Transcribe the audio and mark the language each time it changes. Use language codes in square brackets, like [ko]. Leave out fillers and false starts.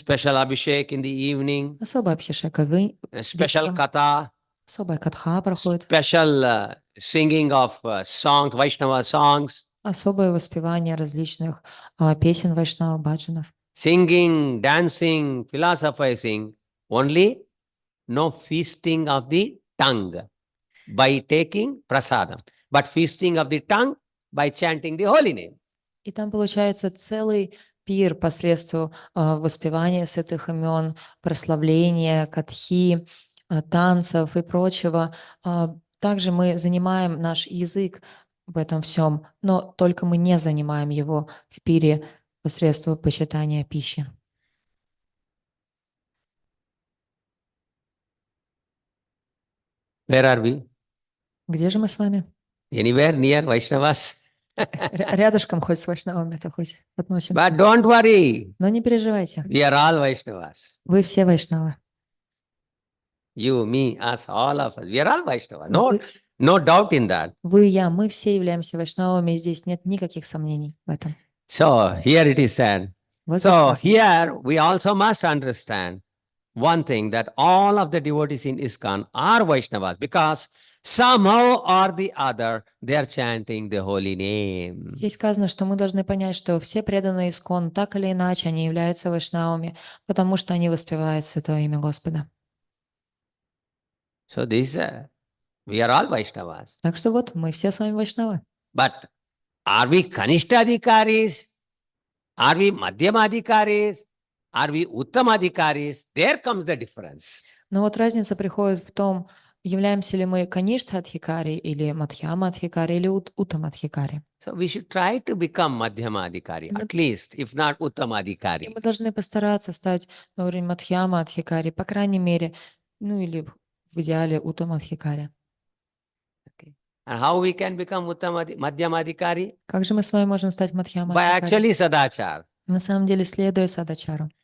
[en] Special Abhishek in the evening, [ru] Особая абхишека [en] special [ru] вечером, [en] Katha, [ru] особая катха проходит, [en] special singing of songs, Vaishnava songs, [ru] особое воспевание различных песен Вайшнава, баджанов. [en] singing, dancing, philosophizing, only no feasting of the tongue by taking prasadam, but feasting of the tongue by chanting the holy name. [ru] И там получается целый пир посредством воспевания святых имен, прославления, катхи, танцев и прочего. Также мы занимаем наш язык в этом всем, но только мы не занимаем его в пире посредством почитания пищи. [en] Where are we? [ru] Где же мы с вами? [en] Anywhere near Vaishnavas? [ru] Рядышком хоть с вайшнавами-то хоть относимся. [en] But don't worry, [ru] Но не переживайте. [en] we are all Vaishnavas. [ru] Вы все вайшнавы. [en] You, me, us, all of us. We are all Vaishnavas. [ru] Вы, [en] No doubt in that. [ru] вы, я, мы все являемся вайшнавами, и здесь нет никаких сомнений в этом. [en] So here it is said. [ru] Вот [en] So [ru] записано. [en] here we also must understand one thing, that all of the devotees in ISKCON are Vaishnavas because somehow or the other they are chanting the holy name. [ru] Здесь сказано, что мы должны понять, что все преданные искон, так или иначе, они являются вайшнавами, потому что они воспевают святое имя Господа. [en] So this, we are all Vaishnavas. [ru] Так что вот, мы все с вами вайшнавы. [en] But are we Kanishtadhikaris? Are we Madhyamadhikaris? Are we Uttamadhikaris? There comes the difference. [ru] Но вот разница приходит в том, являемся ли мы Каништха-адхикари или Мадхьяма-адхикари или Уттама-адхикари. [en] So we should try to become Madhyamadhikari, at least, if not [ru] И [en] Uttamadhikari. [ru] мы должны постараться стать на уровень Мадхьяма-адхикари, по крайней мере, ну или в идеале Уттама-адхикари. [en] Okay. And how we can become Madhyamadhikari? [ru] Как же мы с вами можем стать [en] By [ru] Мадхьяма-адхикари? [en] actually Sadachar. [ru] На самом деле, следуя садачару.